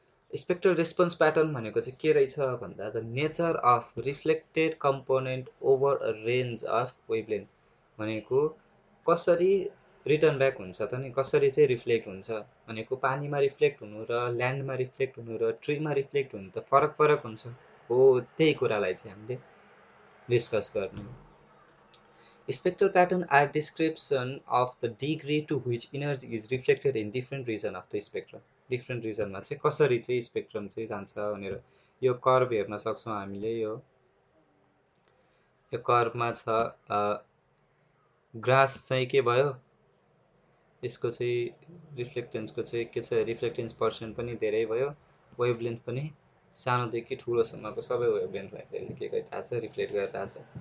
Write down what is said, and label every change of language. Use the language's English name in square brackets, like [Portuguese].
[Nepali] Spectral response pattern भनेको चाहिँ के रहेछ भन्दा [English] the nature of reflected component over a range of wavelength [Nepali] भनेको कसरी रिटर्न ब्याक हुन्छ त नि, कसरी चाहिँ रिफ्लेक्ट हुन्छ भनेको पानीमा रिफ्लेक्ट हुनु र ल्यान्डमा रिफ्लेक्ट हुनु र ट्रीमा रिफ्लेक्ट हुनु त फरक फरक हुन्छ हो। त्यही कुरालाई चाहिँ हामीले डिस्कस गर्ने। [English] Spectral patterns are description of the degree to which energy is reflected in different region of the spectrum. [Nepali] Different region मा चाहिँ कसरी चाहिँ स्पेक्ट्रम चाहिँ जान्छ भनेर यो कर्भ हेर्न सक्छौँ हामीले। यो कर्भमा छ ग्रास चाहिँ के भयो, यसको चाहिँ रिफ्लेक्टेन्सको चाहिँ के छ, रिफ्लेक्टेन्स पर्सेन्ट पनि धेरै भयो, वेभलेन्थ पनि सानोदेखि ठुलोसम्मको सबै वेभलेन्थलाई चाहिँ के गरिरहेको छ, रिफ्लेक्ट गरिरहेछ।